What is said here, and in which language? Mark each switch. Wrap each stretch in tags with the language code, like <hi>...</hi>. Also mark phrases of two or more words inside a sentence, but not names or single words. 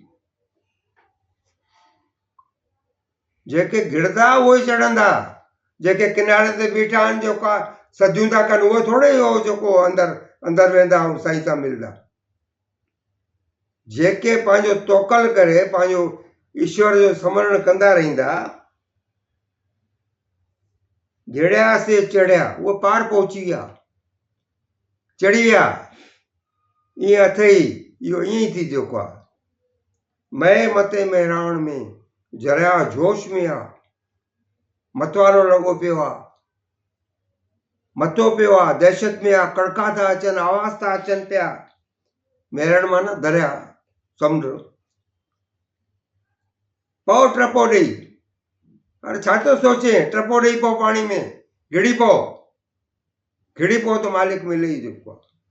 <sd>जेके गिड़दा उहे ई चढ़ंदा, जेके किनारे ते बीठा आहिनि, जेका सदियूं था कनि, उहे थोरे हो जेको अंदरि वेंदा ऐं साईं सां मिलंदा। जेके पंहिंजो तोकल करे पंहिंजो ईश्वर जो स्मरण कंदा रहंदा, गिड़िया से चढ़िया, उहे पार पहुची विया, चढ़ी विया, ईअं अथई, इहो ईअं ई थी जेको आहे। मैं मते मेराण में, जरिया जोश में आहे, मतवारो लॻो पियो आहे, मथो पियो आहे, दहशत में आहे, कड़का था अचनि, आवाज़ था अचनि पिया। मेरण माना दरिया, समुंड। पौ टपो ॾेई, अरे छा थो सोचे, टपो ॾेई पो पाणी में, घिड़ी पो त मालिक मिले ई जेको आहे।</sd>